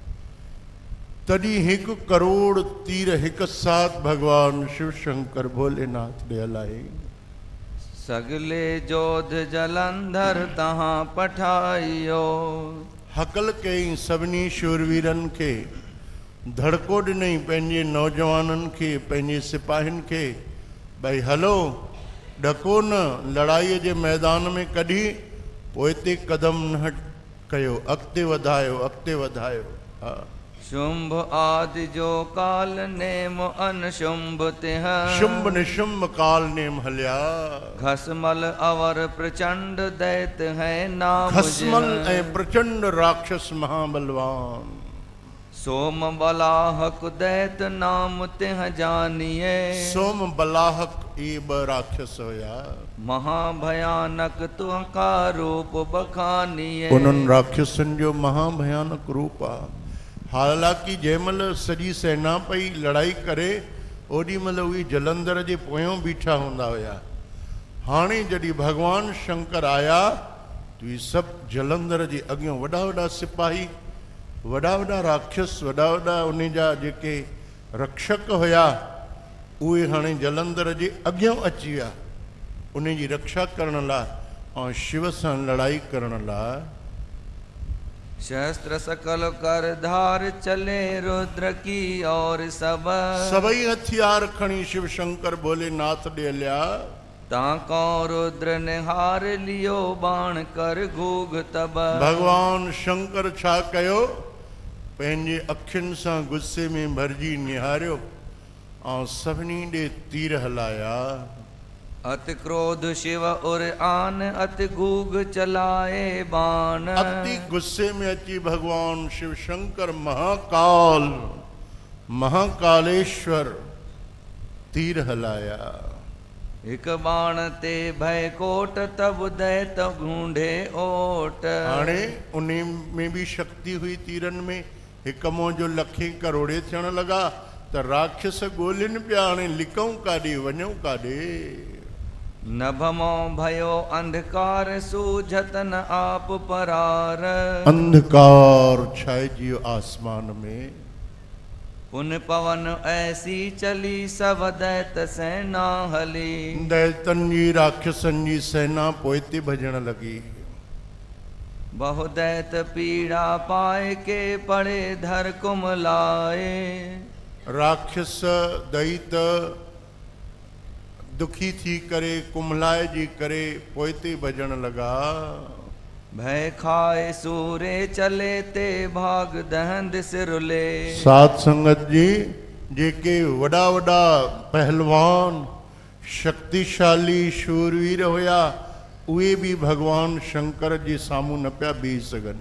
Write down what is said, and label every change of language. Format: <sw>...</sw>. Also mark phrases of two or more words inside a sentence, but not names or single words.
<sd>तॾहिं 1 करोड़ तीर हिकु साथ भगवान शिव शंकर भोलेनाथ ने हलाए। सगले जोध जलंधर तहां पठाइयो। हकल कई सभिनी शूरवीरनि खे, धड़को ॾिनई पंहिंजे नौजवाननि खे, पंहिंजे सिपाहियुनि खे, भई हलो ॾको न, लड़ाईअ जे मैदान में कढी पोइ हिते कदम न कयो, अॻिते वधायो। हा।</sd> <bra>शुंभ आदि जो काल नेम अनशुंभ तिह।</bra> <sd>शुंभ निशुंभ काल नेम हलिया।</sd> <bra>घसमल अवर प्रचंड दैत है नाम।</bra> <sd>घसमल ऐं प्रचंड राक्षस महाबलवान।</sd> <bra>सोम बलाहक दैत नाम तिह जानिए।</bra> <sd>सोम बलाहक ये 2 राक्षस हुया।</sd> <bra>महाभयानक तुका रूप बखानिए।</bra> <sd>उन्हनि राक्षसनि जो महाभयानक रूप आहे। हालांकि जंहिंमहिल सॼी सेना पई लड़ाई करे, ओॾी महिल उहे जलंधर जे पोयों बीठा हूंदा हुया। हाणे जॾहिं भगवान शंकर आया त इहे सभु जलंधर जे अॻियां वॾा सिपाही, वॾा राक्षस, वॾा उन जा जेके रक्षक हुया, उहे हाणे जलंधर जे अॻियां अची विया उन जी रक्षा करण लाइ ऐं शिव सां लड़ाई करण लाइ।</sd> <bra>शस्त्र सकल कर धार चले रुद्र की और</bra> <sd>सभई हथियार खणी शिव शंकर भोलेनाथ ॾे हलिया।</sd> <bra>ताको रुद्र ने हार लियो बाण कर घूग तब।</bra> <sd>भगवान शंकर छा कयो? पंहिंजे अखियुनि सां गुस्से में भरिजी निहारियो ऐं सभिनी ॾे तीर हलाया।</sd> <bra>अति क्रोध शिव उर आन अति घूग चलाए बाण।</bra> <sd>अति गुस्से में अची भगवान शिव शंकर महाकालेश्वर तीर हलाया।</sd> <bra>एक बाण ते भय कोट तब दैत ढूंढे ओट।</bra> <sd>हाणे उन में भी शक्ति हुई तीरन में। हिक मों जो लखे करोड़े थियण लगा त राक्षस ॻोल्हिन पिया, हाणे लिकऊं काॾे, वञूं काॾे।</sd> <bra>नभमो भयो अंधकार सूझत न आप परार।</bra> <sd>अंधकार छाइजियो आसमान में।</sd> <bra>पुन पवन ऐसी चली सब दैत सेना हली।</bra> <sd>दैतन जी राक्षसन जी सेना पोइते भजण लगी।</sd> <bra>बहु दैत पीड़ा पाए के पड़े धर कुमलाए।</bra> <sd>राक्षस दैत दुखी थी करे, कुमलाए जी करे पोइते भजण लगा।</sd> <bra>भय खाए सूरे चले ते भाग दहंद सिरुले।</bra> <sd>साध संगत जी, जेके वॾा पहलवान शक्तिशाली शूरवीर हुया, उहे भी भगवान शंकर जे सामूं न पिया बीह सघनि।</sd>